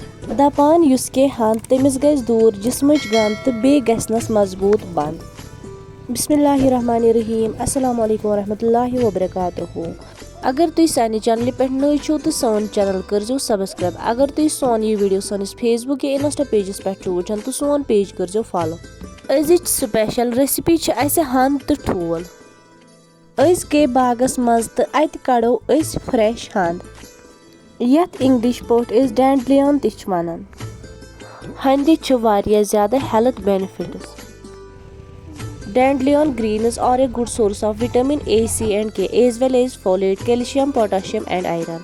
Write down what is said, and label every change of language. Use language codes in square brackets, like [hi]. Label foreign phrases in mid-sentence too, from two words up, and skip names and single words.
[ks] دپان یُس کینٛہہ ہن تٔمِس گژھِ دوٗر جسمٕچ گنٛد تہٕ بیٚیہِ گژھنس مضبوٗط بنٛد. [ar] بسم اللہ الرحمن الرحیم. السلام علیکم ورحمۃ اللہ وبرکاتہ. [ks] اگر تُہۍ سانہِ چینلہِ پٮ۪ٹھ نٔے چھِو تہٕ سون چینل کٔرزیٚو سبسکرایب. اگر تُہۍ سون یہِ ویڈیو سٲنِس فیس بُک یا انسٹا پیجس پٮ۪ٹھ چھِو وٕچھان تہٕ سون پیج کٔرزیٚو فالو. أزِچ سپیشل ریسِپی چھِ اسہِ ہَنٛد تہٕ ٹھوٗل. أسۍ گٔے باغس منٛز تہٕ اتہِ کڑو أسۍ فریش ہَنٛد یتھ انگلش پٲٹھۍ أسۍ ڈینڈلِیان تہِ چھِ ونان. ہَنٛدِ چھِ واریاہ زیادٕ [en] health benefits. Dandelion greens are a good source of vitamin A, C and K as well as folate, calcium, potassium and iron.